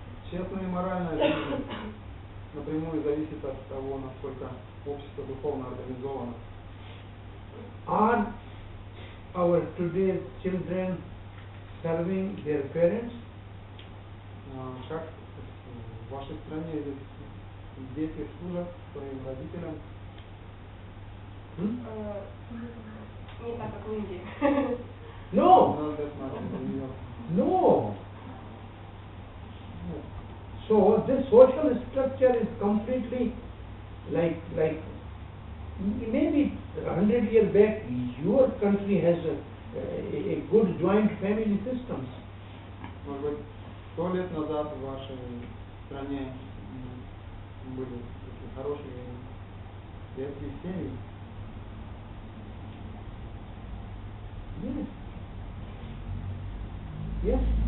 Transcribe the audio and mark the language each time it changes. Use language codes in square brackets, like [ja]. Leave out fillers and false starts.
[ru] Честная и моральная жизнь напрямую зависит от того, насколько общество духовно организовано. [en] Are our today's children serving their parents? [ru] Как в вашей стране дети служат своим родителям? Не так, как в Индии. [en] No. No, that's not in New York. No. So this social structure is completely like maybe 100 years back your country has a good joint family systems. [ru] Может быть, 100 лет назад в вашей стране были такие хорошие детские семьи. [en] Yes. Yes.